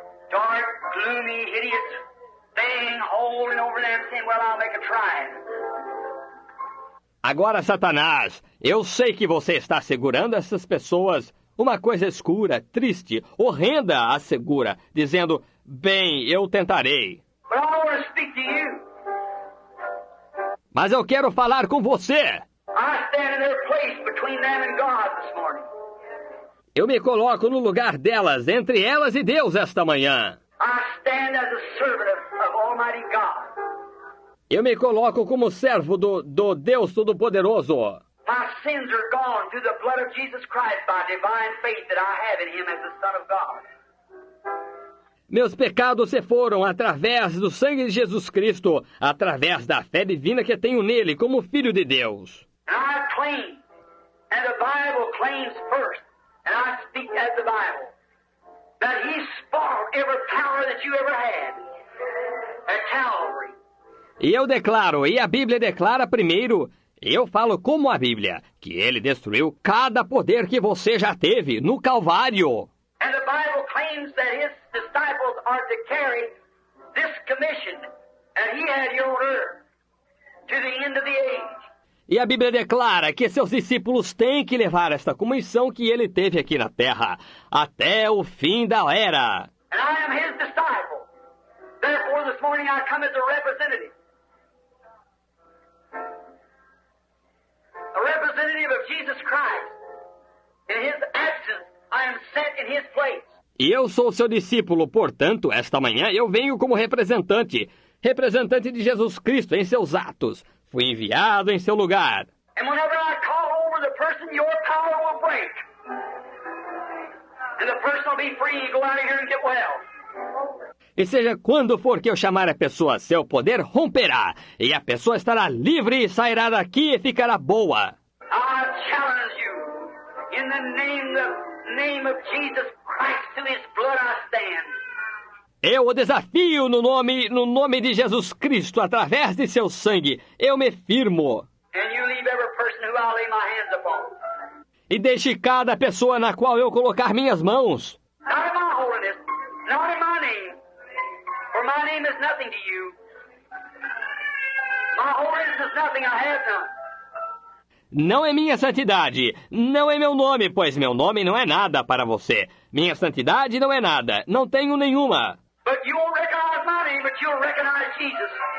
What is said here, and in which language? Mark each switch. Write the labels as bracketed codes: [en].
[en] Dark, gloomy, hideous thing holding over them saying, well, I'll make a try. [pt] Agora, Satanás, eu sei que você está segurando essas pessoas. Uma coisa escura, triste, horrenda a segura, dizendo, bem, eu tentarei. [en] But I want to speak to you. [pt] Mas eu quero falar com você. [en] I stand in their place between them and God this morning. [pt] Eu me coloco no lugar delas, entre elas e Deus esta manhã. [en] I stand as a servant of Almighty God. [pt] Eu me coloco como servo do Deus Todo-Poderoso. [en] My sins are gone through the blood of Jesus Christ by divine faith that I have in Him as the Son of God. [pt] Meus pecados se foram através do sangue de Jesus Cristo, através da fé divina que tenho nele como Filho de Deus. [en] And I claim, and the Bible claims first, And I speak as the Bible, that he spoiled every power that you ever had at Calvary. [pt] E eu declaro, e a Bíblia declara primeiro, eu falo como a Bíblia, que ele destruiu cada poder que você já teve no Calvário. [en] And the Bible claims that his disciples are to carry this commission that he had here on earth to the end of the age. [pt] E a Bíblia declara que seus discípulos têm que levar esta comissão que ele teve aqui na terra, até o fim da era. [en] And I am his disciple. Therefore, this morning I come as a representative. A representative of Jesus Christ. In his absence, I am set in his place. [pt] E eu sou seu discípulo, portanto, esta manhã eu venho como representante de Jesus Cristo em seus atos. Fui enviado em seu lugar. [en] And whenever I call over the person, your power will break. And the person will be free and go out of here and get well. [pt] E seja quando for que eu chamar a pessoa, seu poder romperá, e a pessoa estará livre e sairá daqui e ficará boa. [en] I challenge you, in the name of Jesus Christ, to his blood I stand. [pt] Eu o desafio no nome de Jesus Cristo, através de seu sangue. Eu me firmo. [en] And you leave every person who I lay my hands upon. [pt] E deixe cada pessoa na qual eu colocar minhas mãos. [en] Not in my holiness, not in my name, for my name is nothing to you. My holiness is nothing, I have none. [pt] Não é minha santidade, não é meu nome, pois meu nome não é nada para você. Minha santidade não é nada, não tenho nenhuma. [en] But you won't recognize my name, but you'll recognize Jesus.